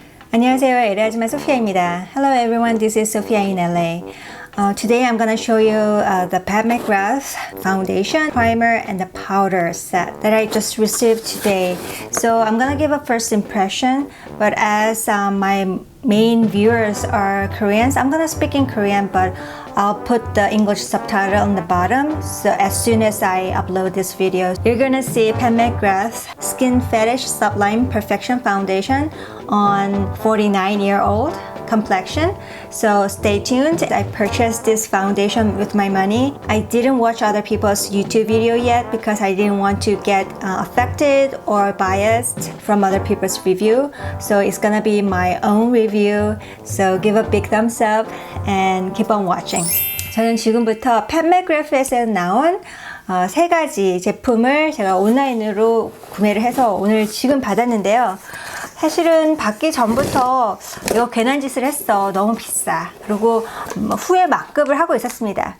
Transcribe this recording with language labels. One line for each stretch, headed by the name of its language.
Korean: 안녕하세요, LA지마 소피아입니다.
English: Hello everyone, this is Sophia in LA. Today I'm gonna show you the Pat McGrath foundation, primer, and the powder set that I just received today. So I'm gonna give a first impression, but as my main viewers are Koreans, I'm gonna speak in Korean, but I'll put the English subtitle on the bottom. So as soon as I upload this video, you're gonna see Pat McGrath Skin Fetish Sublime Perfection Foundation on 49-year-old complexion. So stay tuned. I purchased this foundation with my money. I didn't watch other people's YouTube video yet because I didn't want to get affected or biased from other people's review. So it's gonna be my own review. So give a big thumbs up and keep on watching.
Korean: 저는 지금부터 팻 맥그래프에서 나온 세 가지 제품을 제가 온라인으로 구매를 해서 오늘 지금 받았는데요. 사실은 받기 전부터 이거 괜한 짓을 했어, 너무 비싸, 그리고 후에 막급을 하고 있었습니다.